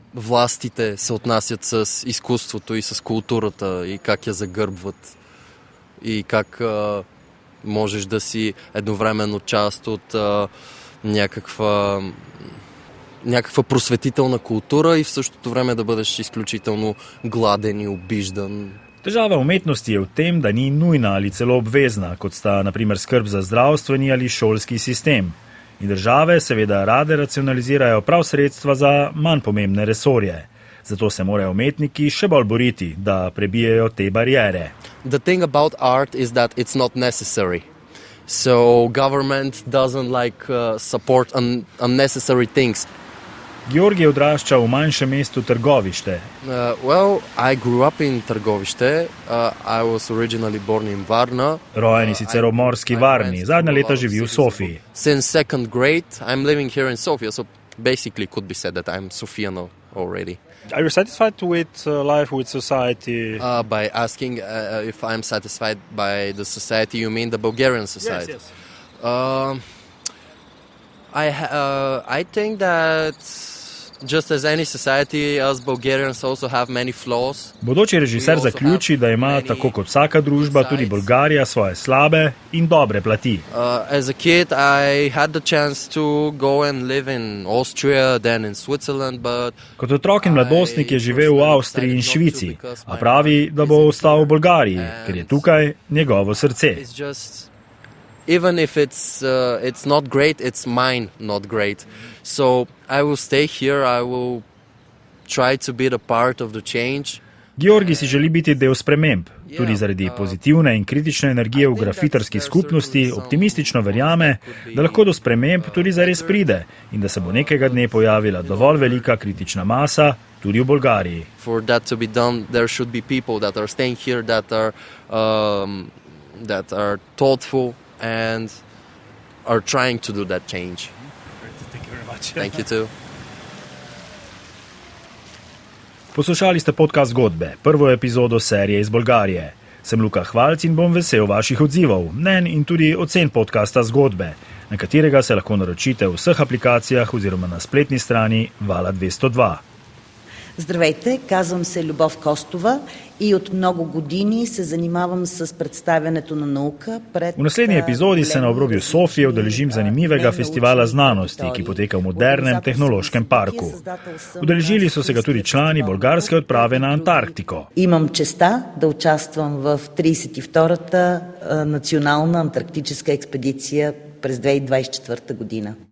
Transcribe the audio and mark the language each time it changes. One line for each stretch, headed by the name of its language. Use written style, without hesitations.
Bulgarian: властите се отнасят с изкуството и с културата и как я загърбват и как можеш да си едновременно част от някаква просветителна култура и в същото време да бъдеш изключително гладен и обиждан.
Slovenian: Težava umetnosti je v tem, da ni nujna ali celo obvezna, kot sta na primer skrb za zdravstveni ali šolski sistem. In države seveda rade racionalizirajo prav sredstva za manj pomembne resorje. Zato se morajo umetniki še bolj boriti, da prebijejo te bariere.
English: The thing about art is that it's not necessary. so government doesn't support unnecessary things.
Slovenian: Georgi je odraščal v manjšem mestu Trgovište.
English: I grew up in Trgovište. I was originally born in Varna.
Slovenian: Rojen je sicer v Morski Varni, zadnja leta živi v Sofiji.
English: Since second grade, I'm living here in Sofia, so basically could be said that I'm Sofiyano already. Are you satisfied with life with society? By asking if I'm satisfied by the society, you mean the Bulgarian society? Yes. I think that just as any society, us Bulgarians also have many flaws.
Slovenian: Bodoči režiser zaključi, da ima tako kot vsaka družba tudi Bolgarija svoje slabe in dobre plati.
English: As a kid, I had the chance to go and live in Austria, then in Switzerland, but
Slovenian: Kot otrok in mladostnik je živel v Avstriji in Švici, a pravi, da bo ostal v Bolgariji, ker je tukaj njegovo srce.
English: it's just, even if it's not great, it's mine not great. So I will stay here. I will try to be the part of the change.
Slovenian: Georgi si želi biti del sprememb, tudi zaradi pozitivne in kritične energije v grafitarski skupnosti, optimistično verjame, da lahko do sprememb tudi zares pride in da se bo nekega dne pojavila dovolj velika kritična masa tudi v Bolgariji.
English: For that to be done, there should be people that are staying here, that are thoughtful and are trying to do that change. Thank you very much. Thank you too.
Slovenian: Poslušali ste podcast Zgodbe, prvo epizodo serije iz Bolgarije. Sem Luka Hvalc in bom vesel vaših odzivov, mnen in tudi ocen podcasta Zgodbe, na katerega se lahko naročite v vseh aplikacijah oziroma na spletni strani Vala 202.
Bulgarian: Здравейте, казвам се Любов Костова и от много години се занимавам с представянето на наука пред...
Slovenian: V naslednji epizodi se na obrobju Sofije udeležim zanimivega festivala znanosti, ki poteka v modernem tehnološkem parku. Udeležili so se ga tudi člani bolgarske odprave na Antarktiko.
Bulgarian: Имам честа да участвам в 32-та национална антарктическа експедиция през 2024 година.